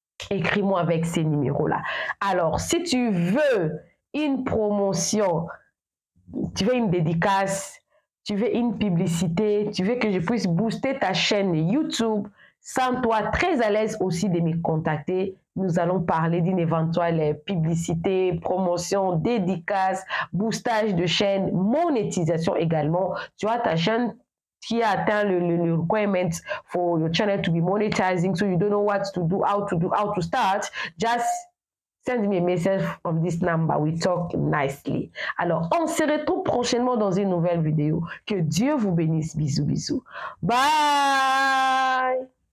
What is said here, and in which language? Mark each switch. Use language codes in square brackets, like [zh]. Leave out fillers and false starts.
[fr] Écris-moi avec ces numéros-là. Alors, si tu veux une promotion, tu veux une dédicace, tu veux une publicité, tu veux que je puisse booster ta chaîne YouTube, sens-toi très à l'aise aussi de me contacter. Nous allons parler d'une éventuelle publicité, promotion, dédicace, boostage de chaîne, monétisation également. Tu as ta chaîne qui a atteint le [en] requirement for your channel to be monetizing, so you don't know what to do, how to start, just send me a message from this number. We talk nicely. [fr] Alors, on se retrouve prochainement dans une nouvelle vidéo. Que Dieu vous bénisse. Bisous, bisous. Bye!